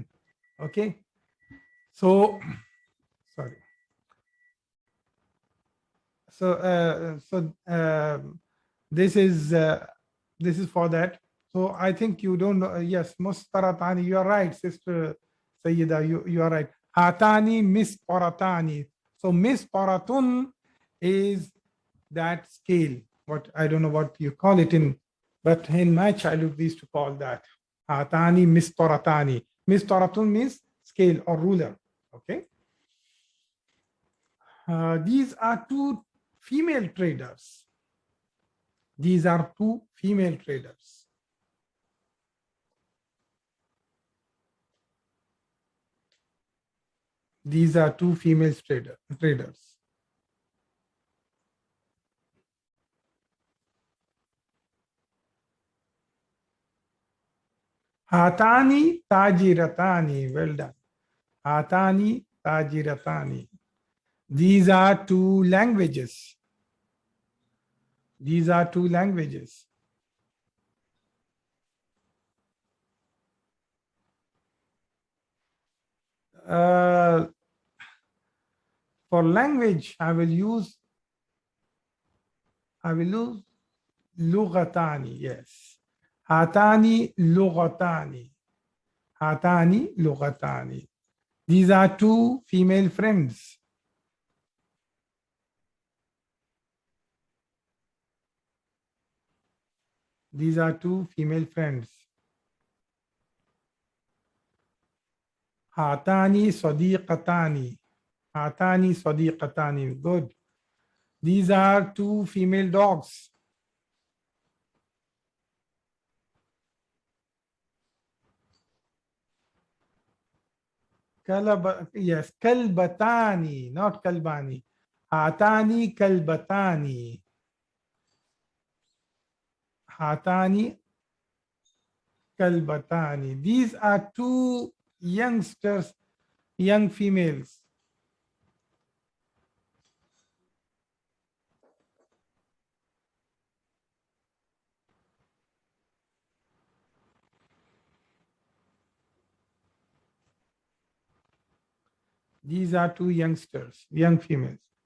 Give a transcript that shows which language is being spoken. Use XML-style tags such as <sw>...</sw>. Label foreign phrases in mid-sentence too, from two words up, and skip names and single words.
<en>Okay. So sorry. This is for that. So I think you don't know. Yes, mustaratani. You are right, sister Sayyida. You are right.</en> <ar>هاتان مسطرتان.</ar> <en>So misparatun is that scale. What I don't know what you call it in, but in my childhood we used to call that</en> <ar>هاتان مسطرتان.</ar> <en>Misparatun means scale or ruler. Okay. These are two female traders. These are two female traders. These are two female traders.</en> <ar>هاتان تاجرتان.</ar> <en>Well done.</en> <ar>هاتان تاجرتان.</ar> <en>These are two languages. These are two languages. For language, I will use lughatani. Yes.</en> <ar>هاتان لغتان. هاتان لغتان.</ar> <en>These are two female friends. These are two female friends.</en> <ar>هاتان صديقتان. هاتان صديقتان.</ar> <en>Good. These are two female dogs. Yes, kalbatani, not kalbani.</en> <ar>هاتان كلبتان. هاتان كلبتان.</ar> <en>These are two youngsters, young females. These are two youngsters, young females.</en>